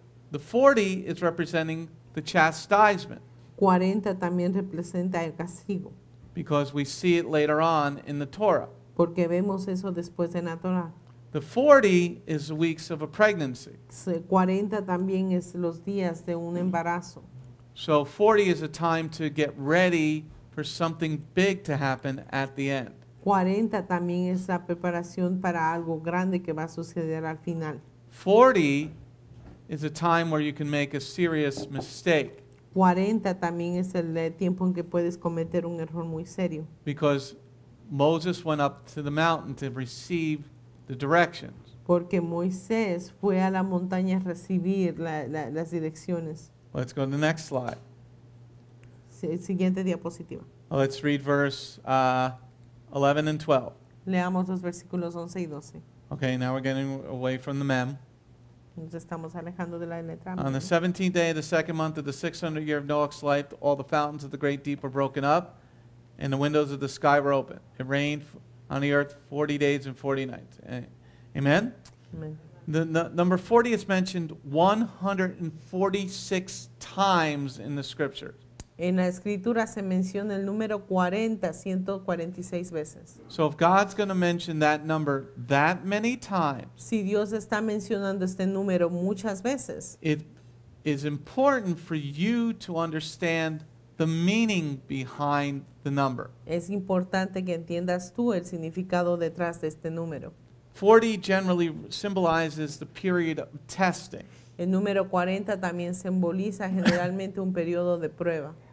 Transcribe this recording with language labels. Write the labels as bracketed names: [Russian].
[English] The 40 is representing the chastisement [Spanish] 40 también representa el castigo, [English] because we see it later on in the Torah. [Spanish] porque vemos eso después en la Torah. [English] The 40 is the weeks of a pregnancy. [Spanish] 40 también es los días de un embarazo. [English] So 40 is a time to get ready for something big to happen at the end. [Spanish] 40 también es la preparación para algo grande que va a suceder al final. [English] 40 is a time where you can make a serious mistake [Spanish] 40 también es el tiempo en que puedes cometer un error muy serio, [English] because Moses went up to the mountain to receive the directions. [Spanish] porque Moisés fue a la montaña a recibir las direcciones. [English] Let's go to the next slide. [Spanish] Siguiente diapositiva. [English] Let's read verse 11 and 12. [Spanish] Leamos los versículos 11 y 12. [English] Okay, now we're getting away from the mem. [Spanish] Nos estamos alejando de la letra. [English] On the 17th day of the second month of the 600th year of Noach's life, all the fountains of the great deep were broken up, and the windows of the sky were open. It rained on the earth 40 days and 40 nights. Amen? [Spanish] Amén. [English] The number 40 is mentioned 146 times in the scriptures. [Spanish] En la escritura se menciona el número 40, 146 veces. [English] So if God's going to mention that number that many times, [Spanish] Si Dios está mencionando este número muchas veces, [English] it is important for you to understand the meaning behind the number. [Spanish] es importante que entiendas tú el significado detrás de este número. [English] 40 generally symbolizes the period of testing, [Spanish] El número 40 también simboliza generalmente un periodo de prueba,